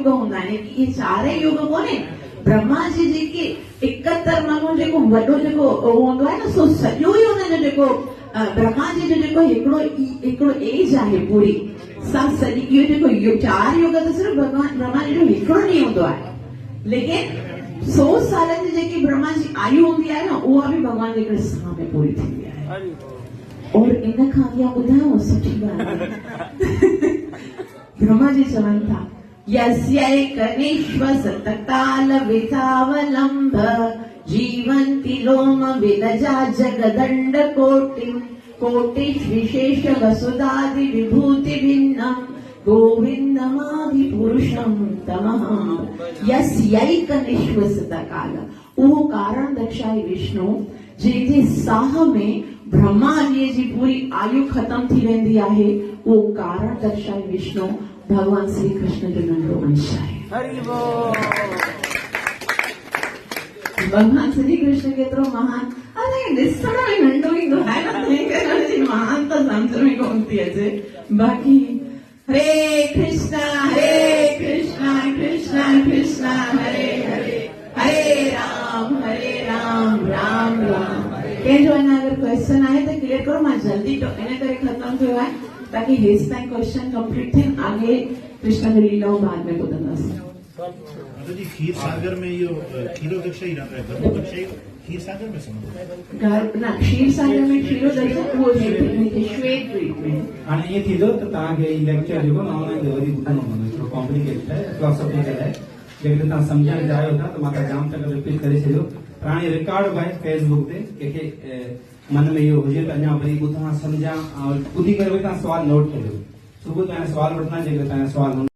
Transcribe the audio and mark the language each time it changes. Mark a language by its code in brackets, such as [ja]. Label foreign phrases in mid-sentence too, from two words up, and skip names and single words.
[sd] हूंदा आहिनि, इहे 4 युग कोन्हे, ब्रह्मा जी जेके 71 माण्हू जेको वॾो जेको हूंदो आहे न, सो सॼो ई हुनजो जेको ब्रह्मा जी जो जेको हिकिड़ो एज आहे पूरी सा सॼी, इहो जेको 4 युग त सिर्फ़ु भगवान ब्रह्मा जी जो हिकिड़ो ॾींहुं हूंदो आहे, लेकिन 100 सालनि जी जेकी ब्रह्मा जी आयु हूंदी आहे न, उहा बि भगवान जे हिकिड़े साह में पूरी थींदी आहे। और इन खां अॻियां ॿुधायो सुठी ॻाल्हि ब्रह्मा जी चवनि था यस्यैकनिश्वसतकाल [sa] विधावलम्ब जीवन्ति लोम विलजा जगदण्ड कोटिश्विशेष वसुधादि विभूति भिन्नम् गोविंदमादि पुरुषम तमहम यस्यैकनिश्वसतकाल, [sd] उहो कारण दर्शाए विष्णु जंहिंजे साह में ब्रह्मा जी पूरी आयु खत्म थी वेंदी आहे, उहो कारण दर्शाए विष्णु भगवान श्री कृष्ण जो नंढो अंश आहे। भगवान श्री कृष्ण केतिरो महान, अरे ॾिसण में नंढो ईंदो आहे न, तंहिं करे महान त सम्झ में कोन थी अचे। बाक़ी हरे कृष्णा कृष्णा कृष्णा हरे हरे, हरे राम राम राम। कंहिंजो अञा अगरि क्वेश्चन आहे त क्लियर करो, मां जल्दी तो इन करे ख़त्म थियो आहे ताकि हेसि ताईं [en] question complete [sd] थियनि, आगे कृष्ण जी लीलाऊं बाद में ॿुधंदासीं। [hi] तो जी खीर सागर में यो क्षीरोदक्ष ही रहता है, गर्भोदक्ष ही खीर सागर में समझो [sd] ना क्षीर सागर में क्षीरोदक्ष उहो श्वेत द्वीप में। हाणे ईअं थींदो त तव्हांखे ई लेक्चर जेको न ऑनलाइन वरी ॿुधणो पवंदो, थोरो कॉम्प्लिकेटेड आहे, फिलोसॉफिकल आहे, जेकॾहिं तव्हां सम्झण चाहियो था त मां जाम तक रिपीट करे छॾियो। हाणे रिकॉर्ड बि आहे फेसबुक ते, कंहिंखे मन में इहो हुजे त अञा वरी ॿुधां सम्झां, ॿुधी करे वरी तव्हां सुवाल नोट कजो, सुबुह तव्हांजा सुवाल वठंदा, जेके तव्हांजा सुवाल